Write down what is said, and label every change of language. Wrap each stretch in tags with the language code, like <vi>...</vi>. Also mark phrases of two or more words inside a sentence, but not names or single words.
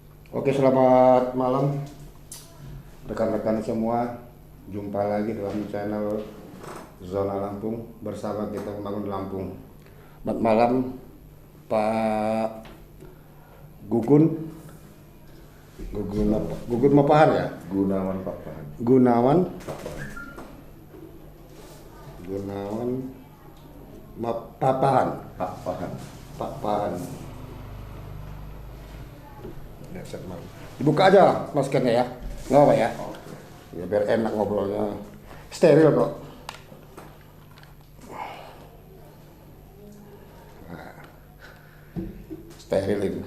<id>Oke, selamat malam rekan-rekan semua. Jumpa lagi dalam channel Zona Lampung bersama kita membangun Lampung. Selamat malam Pak Gugun. Gugun Mapahar ya? Gunawan Pak Pahan. Gunawan Pak Pahan. Gunawan Papahan. Pak Pahan. Pak Pahan. Dasar malu. Dibuka aja maskernya ya. Nggak apa ya? Oke. Ya biar enak ngobrolnya. Steril kok. Nah, steril itu.</id>